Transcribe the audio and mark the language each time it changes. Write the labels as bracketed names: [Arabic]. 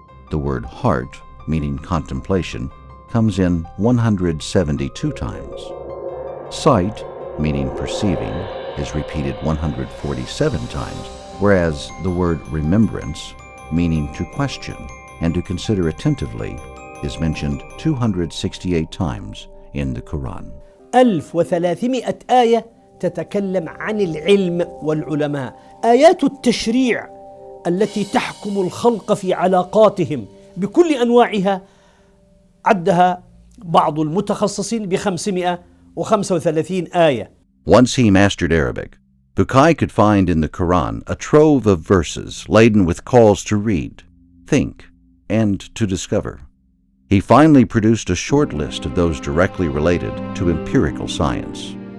[English] The word heart, meaning contemplation, comes in 172 times. Sight, meaning perceiving, is repeated 147 times, whereas the word remembrance, meaning to question and to consider attentively, is mentioned 268 times in the Quran. [Arabic] 1300 آية تتكلم عن العلم والعلماء. آيات التشريع التي تحكم الخلق في علاقاتهم بكل أنواعها عدها بعض المتخصصين ب535 آية. [English] Once he mastered Arabic, Bucaille could find in the Quran a trove of verses laden with calls to read, think, and to discover. He finally produced a short list of those directly related to empirical science.